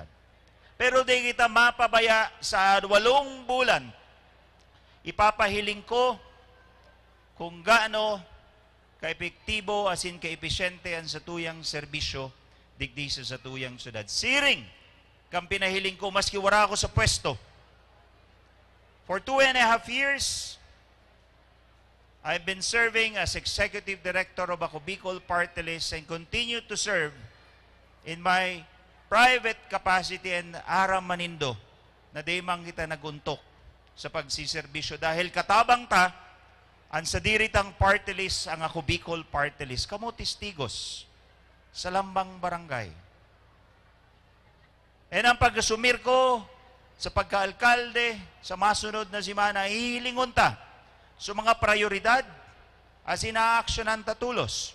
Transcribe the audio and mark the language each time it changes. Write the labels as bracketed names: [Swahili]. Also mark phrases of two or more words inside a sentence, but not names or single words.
[Bikol] Pero di kita mapabaya sa 8 bulan. Ipapahiling ko kung gaano ka-epektibo asin ka-epesyente ang sa tuyang serbisyo digdi sa tuyang syudad. Siring kang pinahiling ko maski wala ako sa pwesto. [English] For 2.5 years, I've been serving as Executive Director of Ako Bicol Party List and continue to serve in my private capacity and [Bikol] aram manindo na di man kita naguntok sa pagsiservisyo dahil katabang ta ang sa diritang party list ang Ako Bicol Party List. Kamo testigos sa lambang barangay. And ang pag-asumir ko sa pagkaalkalde, sa masunod na simana, hihilingon ta sa mga prioridad as inaaksyonan tatulos.